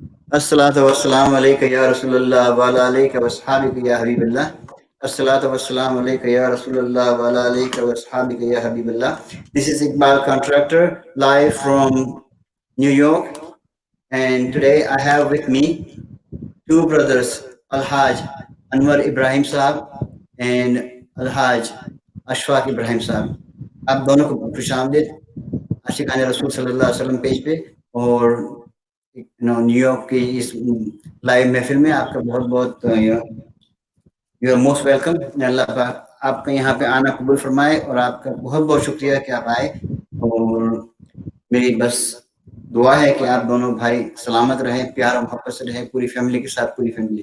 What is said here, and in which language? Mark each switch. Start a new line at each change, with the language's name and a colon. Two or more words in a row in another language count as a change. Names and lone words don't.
Arabic: الصلاة والسلام عليك يا رسول الله وعلى آلك وأصحابك يا حبيب الله. الصلاة والسلام عليك يا رسول الله وعلى آلك وأصحابك يا حبيب الله.
English: This is Iqbal Contractor live from New York, and today I have with me two brothers, Al-Haj Anwar Ibrahim Saab and Al-Haj Ashfaq Ibrahim Saab.
Urdu: آپ دونوں کو خوش آمدید عاشقان رسول
Arabic: صلى الله عليه وسلم
Urdu: پیج پہ اور نیویارک کی اس لائیو محفل میں آپ کا بہت بہت
English: you are most welcome.
Urdu: اللہ پاک آپ کا یہاں پہ آنا قبول فرمائے اور آپ کا بہت بہت شکریہ کہ آپ آئے. اور میری بس دعا ہے کہ آپ دونوں بھائی سلامت رہیں، پیار اور محبت سے رہیں، پوری فیملی کے ساتھ، پوری فیملی.